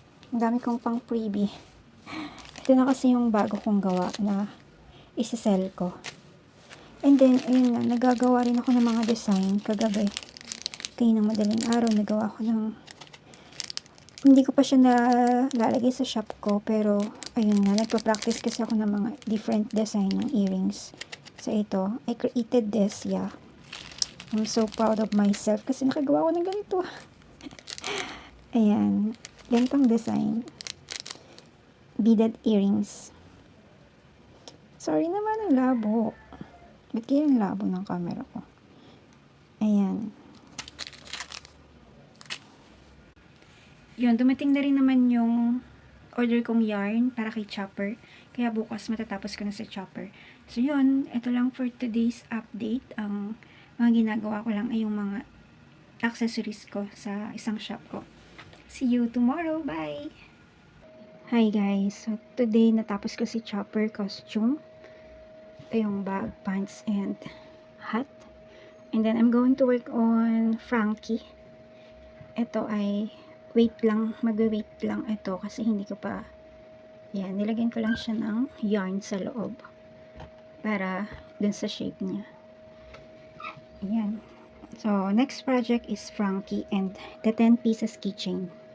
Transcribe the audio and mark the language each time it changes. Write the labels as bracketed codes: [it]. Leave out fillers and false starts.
[tl] Ang dami kong pang freebie. Ito na kasi yung bago kong gawa na isa-sell ko. And then, ayun nga, nagagawa rin ako ng mga design kagabi. Kaya ng madaling araw, nagawa ko ng, hindi ko pa siya nalalagay sa shop ko, pero, ayun nga, nagpa-practice kasi ako ng mga different design ng earrings. [en] So, ito, I created this, yeah. I'm so proud of myself [tl] kasi nakagawa ko ng ganito. Ayan. Ganitong design. Beaded earrings. Sorry naman ang labo. Ba't kaya ang labo ng camera ko? Ayan. Yun, dumating na rin naman yung order kong yarn para kay Chopper. Kaya bukas matatapos ko na sa Chopper. So yun, ito lang [en] for today's update. [tl] Ang mga ginagawa ko lang ay yung mga accessories ko sa isang shop ko. [en] See you tomorrow. Bye! Hi guys. [tl] So today natapos ko si Chopper costume. Ito yung bag, pants, and hat. [en] And then I'm going to work on Frankie. [tl] Ito ay wait lang, mag-wait lang ito kasi hindi ko pa, yan, nilagyan ko lang siya ng yarn sa loob para dun sa shape niya. Ayan. [en] So, next project is Frankie and the 10 pieces keychain.